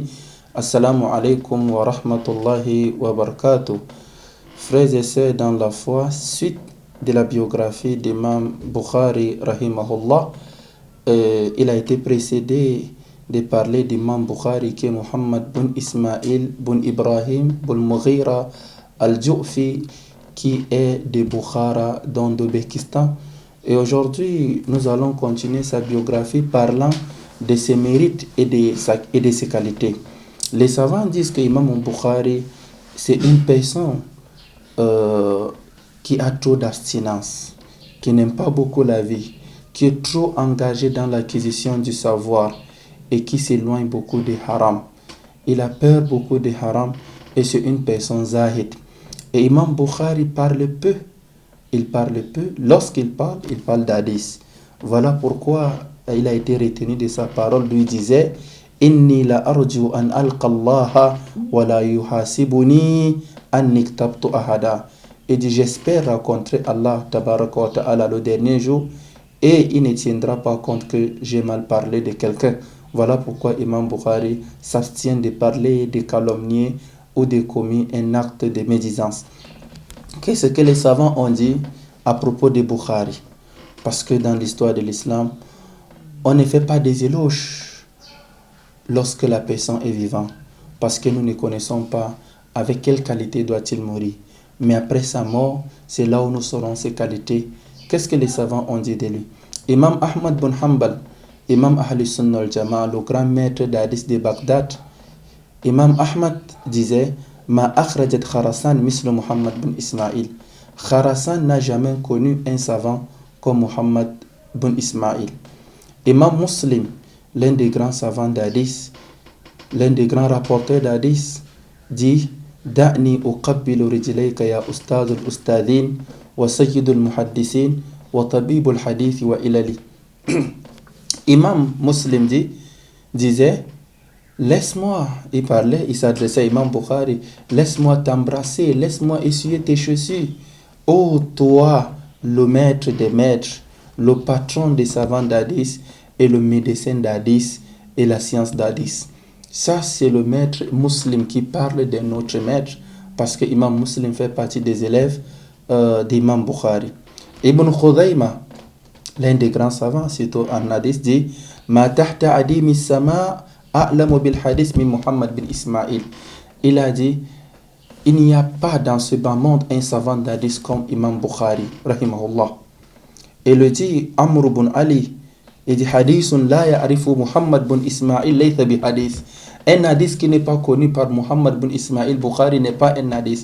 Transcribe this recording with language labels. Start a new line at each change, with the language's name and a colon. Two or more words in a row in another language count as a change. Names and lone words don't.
Arabic: السلام عليكم ورحمة الله وبركاته.
French: Frères et sœurs dans la foi, suite de la biographie d'Imam Bukhari rahimahullah, il a été précédé de parler d'Imam Bukhari qui est Muhammad bin Ismail bin Ibrahim bin Mughira al-Ju'fi qui est de Bukhara dans l'Ouzbékistan. Et aujourd'hui, nous allons continuer sa biographie parlant de ses mérites et de ses qualités. Les savants disent que Imam Bukhari, c'est une personne qui a trop d'abstinence, qui n'aime pas beaucoup la vie, qui est trop engagé dans l'acquisition du savoir et qui s'éloigne beaucoup des haram. Il a peur beaucoup des haram et c'est une personne zahid. Et Imam Bukhari parle peu. Il parle peu. Lorsqu'il parle, il parle d'hadith. Voilà pourquoi il a été retenu de sa parole. Lui disait
Arabic: إني لا أرجو أن ألقى الله ولا يحاسبني أن اغتبت أحدا.
French: Il dit j'espère rencontrer Allah
Arabic: تبارك وتعالى
French: le dernier jour et il ne tiendra pas compte que j'ai mal parlé de quelqu'un. Voilà pourquoi Imam Bukhari s'abstient de parler, de calomnier ou de commis un acte de médisance. Qu'est-ce que les savants ont dit à propos de Bukhari? Parce que dans l'histoire de l'islam, on ne fait pas des éloges lorsque la personne est vivante. Parce que nous ne connaissons pas avec quelle qualité doit-il mourir. Mais après sa mort, c'est là où nous saurons ses qualités. Qu'est-ce que les savants ont dit de lui? Imam Ahmad bin Hanbal, Imam Ahl Sunnah al-Jama'a, le grand maître d'Hadith de Bagdad, Imam Ahmad disait
Arabic: ما أخرجت خراسان مثل محمد بن إسماعيل.
French: Kharasan n'a jamais connu un savant comme Muhammad bin Ismail. Imam Muslim, l'un des grands savants d'Hadith, l'un des grands rapporteurs d'Hadith, dit
Arabic: دعني أقبل رجليك يا أستاذ الأستاذين وسيد المحدثين وطبيب الحديث وعلله.
French: Imam Muslim disait Laisse-moi, il parlait, il s'adressait à Imam Bukhari, laisse-moi t'embrasser, laisse-moi essuyer tes chaussures. Ô toi, le maître des maîtres, le patron des savants d'Hadith et le médecin d'Hadith et la science d'Hadith. Ça, c'est le maître musulman qui parle de notre maître parce que Imam Muslim fait partie des élèves d'Imam Bukhari. Ibn Khudayma, l'un des grands savants, surtout en Hadith, dit
Arabic: ما تحت أديم السماء أعلم بالحديث من محمد بن إسماعيل.
French: Il a dit il n'y a pas dans ce bas monde un savant d'Hadith comme Imam Bukhari, rahimahullah. Et le dit Amr bin Ali, il dit
Arabic: حديث لا يعرف محمد بن إسماعيل ليس بحديث.
French: Un hadith qui n'est pas connu par Muhammad bin Ismail Bukhari n'est pas un hadith.